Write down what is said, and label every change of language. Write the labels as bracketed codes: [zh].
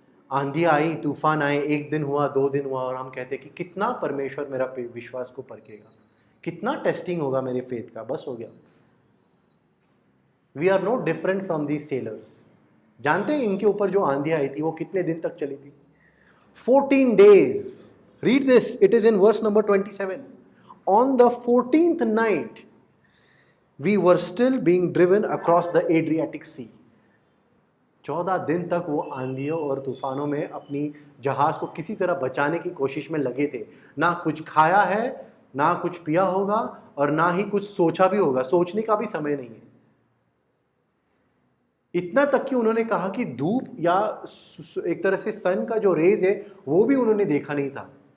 [hi] आंधी आई, तूफान आए, 1 दिन हुआ, 2 दिन हुआ, और हम कहते हैं कि कितना परमेश्वर मेरा विश्वास को परखेगा, कितना टेस्टिंग होगा मेरे फेथ का, बस हो गया। [en] We are not different from these sellers. [hi] जानते हैं इनके ऊपर जो आंधी आई थी वो कितने दिन तक चली थी? [en] 14 days. Read this, it is in verse number 27. On the 14th night we were still being driven across the Adriatic Sea. [hi] 14 दिन तक वो आंधियों और तूफानों में अपनी जहाज को किसी तरह बचाने की कोशिश में लगे थे। ना कुछ खाया है, ना कुछ पिया होगा, और ना ही कुछ सोचा भी होगा। सोचने का भी समय नहीं है। इतना तक कि उन्होंने कहा कि धूप या एक तरह से सन का जो रेज है वो भी उन्होंने देखा नहीं था।